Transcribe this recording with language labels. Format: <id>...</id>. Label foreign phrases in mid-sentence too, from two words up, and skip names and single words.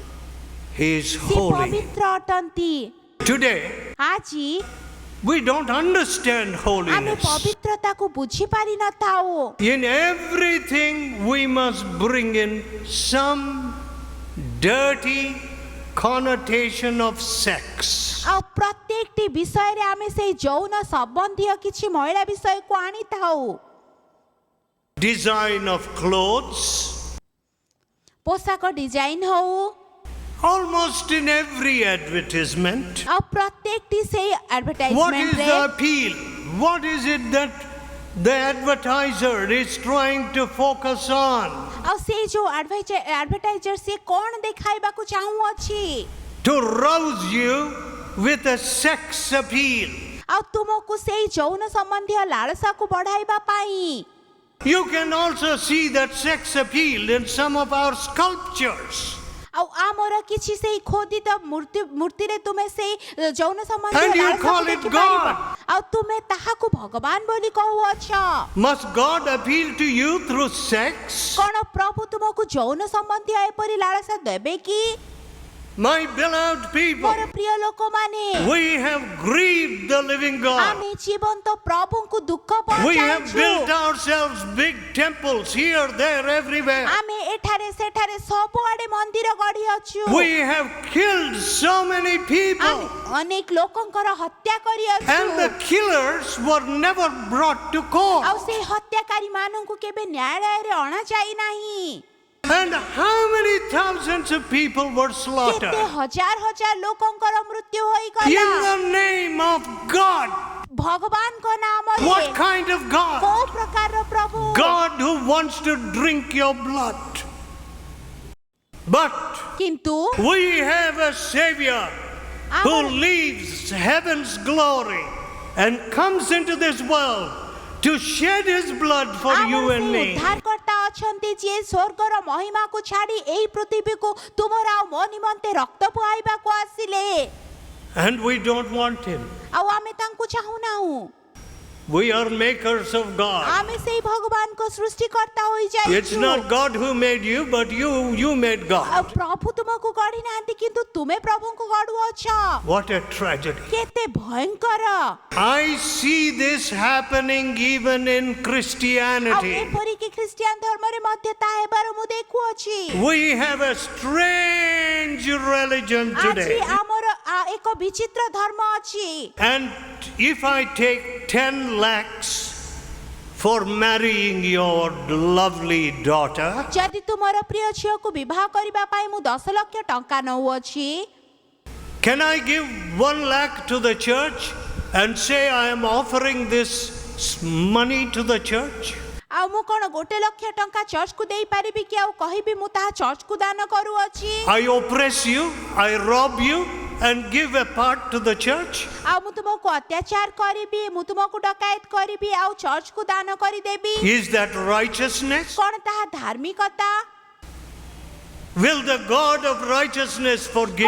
<en>He is</en> <or>ସେ</or> <en>holy.</en> <or>ପବିତ୍ର ଅଟନ୍ତି।</or> <en>Today,</en> <or>ଆଜି</or> <en>we don't understand</en> <or>ଆମେ</or> <en>holiness.</en> <or>ପବିତ୍ରତାକୁ ବୁଝିପାରିନଥାଉ।</or> <en>In everything, we must bring in some dirty connotation of sex.</en> <or>ଆଉ ପ୍ରତ୍ୟେକଟି ବିଷୟରେ ଆମେ ସେଇ ଯୌନ ସମ୍ବନ୍ଧୀୟ କିଛି ମହିଳା ବିଷୟକୁ ଆଣିଥାଉ।</or> <en>Design of clothes,</en> <or>ପୋଷାକ ଡିଜାଇନ ହଉ,</or> <en>almost in every advertisement.</en> <or>ଆଉ ପ୍ରତ୍ୟେକଟି ସେଇ</or> <en>What is</en> <or>ଆଡଭର୍ଟାଇଜମେଣ୍ଟରେ</or> <en>the appeal? What is it that the advertiser is trying to focus on?</en> <or>ଆଉ ସେଇ ଯୋଉ ଆଡଭର୍ଟାଇଜର ସିଏ କ'ଣ ଦେଖାଇବାକୁ ଚାହୁଁଅଛି?</or> <en>To rouse you with a sex appeal.</en> <or>ଆଉ ତୁମକୁ ସେଇ ଯୌନ ସମ୍ବନ୍ଧୀୟ ଲାଳସାକୁ ବଢାଇବା ପାଇଁ।</or> <en>You can also see that sex appeal in some of our sculptures.</en> <or>ଆଉ ଆମର କିଛି ସେଇ ଖୋଦିତ ମୂର୍ତ୍ତିରେ ତୁମେ ସେଇ ଯୌନ ସମ୍ବନ୍ଧୀୟ</or> <en>And you</en> <or>ଲାଳସାକୁ</or> <en>call it</en> <or>ଦେଖିପାରିବ।</or> <en>God.</en> <or>ଆଉ ତୁମେ ତାହାକୁ ଭଗବାନ ବୋଲି କହୁଅଛ।</or> <en>Must God appeal to you through sex?</en> <or>କଣ ପ୍ରଭୁ ତୁମକୁ ଯୌନ ସମ୍ବନ୍ଧୀୟ ଏପରି ଲାଳସା ଦେବେ କି?</or> <en>My beloved people,</en> <or>ମୋର ପ୍ରିୟ ଲୋକମାନେ,</or> <en>we have grieved the living God.</en> <or>ଆମେ ଜୀବନ୍ତ ପ୍ରଭୁଙ୍କୁ ଦୁଃଖ</or> <en>We have</en> <or>ପହଞ୍ଚାଇଛୁ।</or> <en>built ourselves big temples here, there, everywhere.</en> <or>ଆମେ ଏଠାରେ ସେଠାରେ ସବୁଆଡେ ମନ୍ଦିର ଗଢିଅଛୁ।</or> <en>We have killed so many</en> <or>ଆମେ</or> <en>people.</en> <or>ଅନେକ ଲୋକଙ୍କର ହତ୍ୟା</or> <en>And</en> <or>କରିଅଛୁ।</or> <en>the killers were never brought to</en> <or>ଆଉ</or> <en>court.</en> <or>ସେଇ ହତ୍ୟାକାରୀ ମାନଙ୍କୁ କେବେ ନ୍ୟାୟାଳୟରେ ଅଣାଯାଇ ନାହିଁ।</or> <en>And how many thousands of people were</en> <or>କେତେ</or> <en>slaughtered</en> <or>ହଜାର ହଜାର ଲୋକଙ୍କର ମୃତ୍ୟୁ</or> <en>in</en> <or>ହୋଇଗଲା</or> <en>the name of God.</en> <or>ଭଗବାନଙ୍କ ନାମରେ।</or> <en>What kind of God?</en> <or>କୋଉ ପ୍ରକାରର ପ୍ରଭୁ?</or> <en>God who wants to drink your blood. But</en> <or>କିନ୍ତୁ</or> <en>we have a Savior who</en> <or>ଆମର</or> <en>leaves heaven's glory and comes into this world to shed his blood for you</en> <or>ଆମର</or> <en>and</en> <or>ସେଇ</or> <en>me.</en> <or>ଉଦ୍ଧାରକର୍ତ୍ତା ଅଛନ୍ତି ଯିଏ ସ୍ୱର୍ଗର ମହିମାକୁ ଛାଡ଼ି ଏହି ପୃଥିବୀକୁ ତୁମର ଆଉ ମୋ ନିମନ୍ତେ ରକ୍ତ ବୁହାଇବାକୁ ଆସିଲେ।</or> <en>And we don't want him.</en> <or>ଆଉ ଆମେ ତାଙ୍କୁ ଚାହୁଁନାହୁଁ।</or> <en>We are makers of God.</en> <or>ଆମେ ସେଇ ଭଗବାନଙ୍କ ସୃଷ୍ଟିକର୍ତ୍ତା</or> <en>It's</en> <or>ହୋଇଯାଇଛୁ।</or> <en>not God who made you, but you made</en> <or>ଆଉ</or> <en>God.</en> <or>ପ୍ରଭୁ ତୁମକୁ ଗଢ଼ି ନାହାନ୍ତି କିନ୍ତୁ ତୁମେ ପ୍ରଭୁଙ୍କୁ ଗଢ଼ୁଅଛ।</or> <en>What a tragedy.</en> <or>କେତେ ଭୟଙ୍କର।</or> <en>I see this happening even in</en> <or>ଆଉ</or> <en>Christianity.</en> <or>ଏପରିକି ଖ୍ରୀଷ୍ଟିଆନ ଧର୍ମରେ ମଧ୍ୟ ତାହା ହେବାର ମୁଁ ଦେଖୁଅଛି।</or> <en>We have a strange religion</en> <or>ଆଜି</or> <en>today.</en> <or>ଆମର ଏକ ବିଚିତ୍ର ଧର୍ମ ଅଛି।</or> <en>And if I take 10 lakhs for marrying your lovely daughter,</en> <or>ଯଦି ତୁମର ପ୍ରିୟ ଝିଅକୁ ବିବାହ କରିବା ପାଇଁ ମୁଁ 10 ଲକ୍ଷ ଟଙ୍କା ନଉଅଛି,</or> <en>can I give 1 lakh to the church and say I am offering this money to the church?</en> <or>ଆଉ ମୁଁ କଣ 1 ଲକ୍ଷ ଟଙ୍କା ଚର୍ଚ୍ଚକୁ ଦେଇପାରିବି କି ଆଉ କହିବି ମୁଁ ତାହା ଚର୍ଚ୍ଚକୁ ଦାନ କରୁଅଛି?</or> <en>I oppress you, I rob you and give a part to the church?</en> <or>ଆଉ ମୁଁ ତୁମକୁ ଅତ୍ୟାଚାର କରିବି, ମୁଁ ତୁମକୁ ଡକାୟତ କରିବି ଆଉ ଚର୍ଚ୍ଚକୁ ଦାନ କରିଦେବି?</or> <en>Is that righteousness?</en> <or>କଣ ତାହା ଧାର୍ମିକତା?</or> <en>Will the God of righteousness forgive</en>